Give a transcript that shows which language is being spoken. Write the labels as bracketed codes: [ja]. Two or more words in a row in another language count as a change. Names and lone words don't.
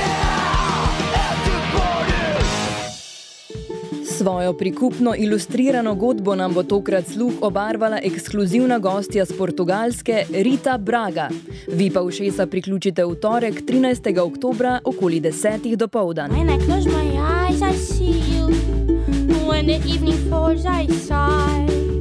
[sl] Svojo prikupno ilustrirano godbo nam bo tokrat sluh obarvala ekskluzivna gostja z Portugalske Rita Braga. Vi pa ušesa priključite v torek 13. oktobra okoli 10. dopoldan. [en] When I close my eyes, I see you. When the evening falls, I sigh.